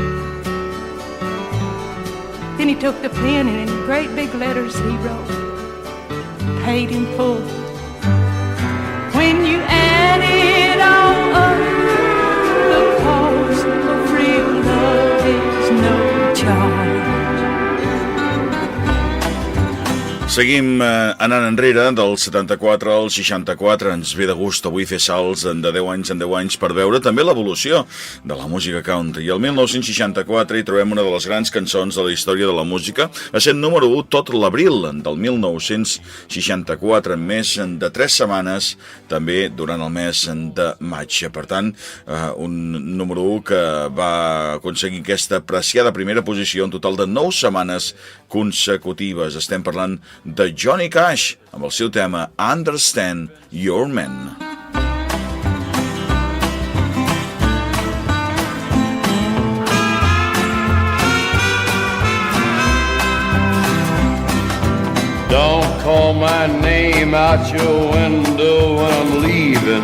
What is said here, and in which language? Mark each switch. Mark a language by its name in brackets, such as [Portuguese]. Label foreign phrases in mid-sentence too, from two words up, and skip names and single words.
[English] Then he took the pen and in great big letters he wrote, paid in full. When you add it all up, the cost of real love is no charge. [Catalan] Seguim anant enrere, del 74 al 64, ens ve de gust avui fer salts de 10 anys en 10 anys per veure també l'evolució de la música country. I el 1964 hi trobem una de les grans cançons de la història de la música, essent número 1 tot l'abril del 1964, en més de 3 setmanes, també durant el mes de maig. Per tant, un número 1 que va aconseguir aquesta apreciada primera posició en total de 9 setmanes consecutives. Estem parlant de Johnny Cash amb el seu tema Understand Your Man. [English] Don't call my name out your window when I'm leaving.